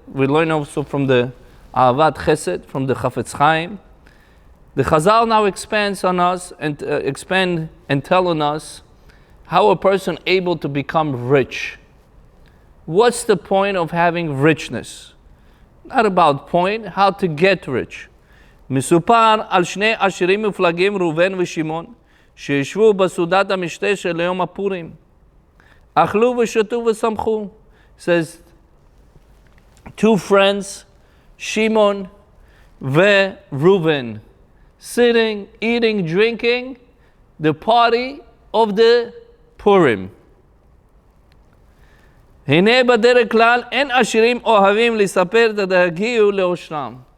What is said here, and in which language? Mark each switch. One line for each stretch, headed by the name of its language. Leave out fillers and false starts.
English: We learn also from the Ahavat Chesed, from the Chafetz Chaim. The Chazal now expands on us and expand and telling us how a person able to become rich. What's the point of having richness? Not about point, how to get rich.
Hebrew: מסופר על שני עשירים מופלגים ראובן ושמעון שישבו בסעודת המשתה של יום הפורים. אכלו ושתו ושמחו.
English: Says two friends, Shimon and Reuven, sitting, eating, drinking, the party of the Purim.
Hebrew: הנה בדרך כלל אין עשירים אוהבים לספר את הדהגיעו לאושרם.